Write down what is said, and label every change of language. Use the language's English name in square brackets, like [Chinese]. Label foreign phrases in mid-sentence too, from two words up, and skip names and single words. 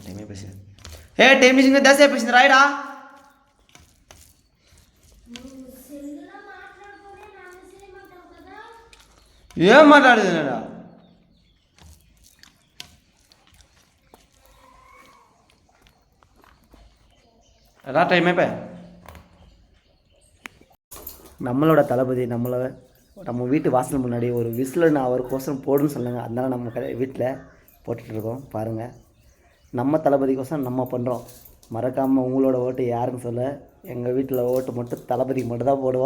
[Telugu] టైం అయిపోయింది. టైం నుంచి 10 అయిపోయింది, రాయడా? ఏం మాట్లాడేదా? రా, టైం అయిపోయా. [Tamil] நம்மளோட தளபதி நம்ம வீட்டு வாசல் முன்னாடி ஒரு விசில் அவர் கோசம் போடுன்னு சொன்னாங்க. அதனால நம்ம வீட்டில் போட்டுட்ருக்கோம் பாருங்கள். நம்ம தளபதி கோசம் நம்ம பண்ணுறோம். மறக்காமல் உங்களோட ஓட்டு யாருன்னு சொல்ல. எங்கள் வீட்டில் ஓட்டு மட்டும் தளபதிக்கு மட்டும் தான் போடுவோம்.